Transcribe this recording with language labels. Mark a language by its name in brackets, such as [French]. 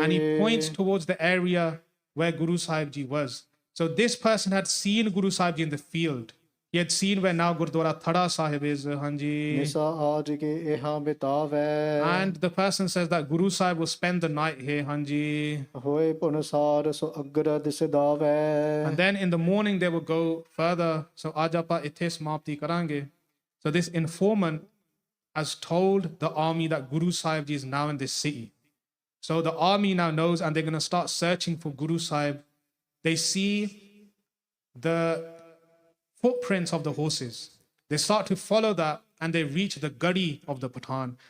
[English] And he points towards the area where Guru Sahib ji was. So this person had seen Guru Sahib ji in the field. He had seen where now Gurdwara Thada Sahib is, Hanji. [Punjabi] ਨਿਸਾ ਆਜ ਕੇ ਇਹਾਂ ਬਿਤਾਵੈ [English] And the person says that Guru Sahib will spend the night here, Hanji. [Punjabi] ਹੋਏ ਭੁਨਸਾਰ ਸੋ ਅਗਰਦ ਸਿਦਾਵੈ [English] And then in the morning they will go further. [Punjabi] So ਅੱਜ ਆਪਾਂ ਇੱਥੇ ਸਮਾਪਤੀ ਕਰਾਂਗੇ. [English] So this informant has told the army that Guru Sahib Ji is now in this city. So the army now knows, and they're going to start searching for Guru Sahib. They see the footprints of the horses. They start to follow that, and they reach the gadi of the Patan.